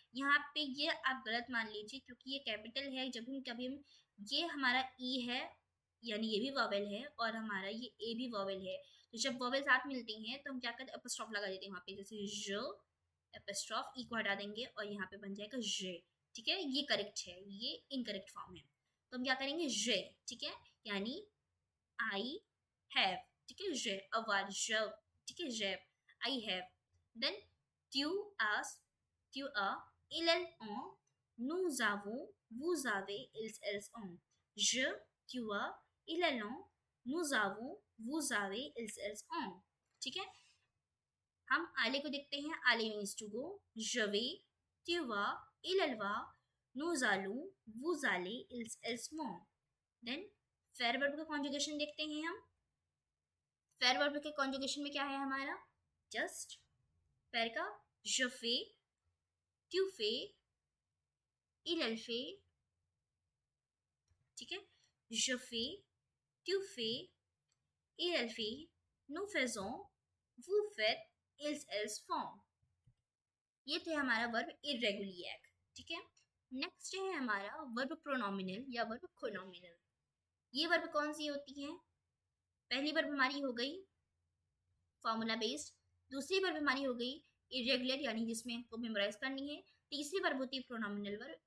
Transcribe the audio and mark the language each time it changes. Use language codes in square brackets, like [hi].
[hi] यहाँ पे ये आप गलत मान लीजिए क्योंकि ये कैपिटल है। जब हम कभी हम, ये हमारा ई है यानी ये भी वॉवेल है और हमारा ये ए भी वॉवेल है, तो जब वॉवेल साथ मिलती हैं तो हम क्या करते हैं, एपोस्ट्रॉफ लगा देते हैं वहाँ पे, जैसे जो, एपोस्ट्रॉफ ई को हटा देंगे और यहाँ पे बन जाएगा जे, ठीक है। ये करेक्ट है, ये इनकरेक्ट फॉर्म है, तो हम क्या करेंगे, जे, ठीक है, यानी आई हैव, ठीक है। जे [fr] avoir, [hi] je, ठीक है, [fr] j'ai, [hi] I have. Then [fr] tu as, tu as, il elle ont, nous avons, vous avez, elles ont, je, tu as, il elle ont, nous avons, vous avez, elles ont, [hi] ठीक है। हम आले को देखते हैं, आले means to go, [fr] je vais, tu vas, il elle va, nous allons, vous allez, elles vont। [hi] Then fair verb का conjugation देखते हैं हम। फेयर वर्ब के कॉन्जुगेशन में क्या है हमारा, जस्ट फेयर का [fr] je fais, tu fais, il elle fait, [hi] ठीक है। [fr] je fais, tu fais, il elle fait, nous faisons, vous faites, elles font। [hi] ये थे हमारा वर्ब इरेगुलियर, ठीक है। नेक्स्ट है हमारा वर्ब प्रोनोमिनल या वर्ब कोनोमिनल। ये वर्ब कौन सी होती है, पहली वर्ब हमारी हो गई फॉर्मूला बेस्ड, दूसरी वर्ब हमारी हो गई इरेगुलर यानी जिसमें हमको मेमोराइज करनी है, तीसरी वर्ब होती है प्रोनोमिनल वर्ब।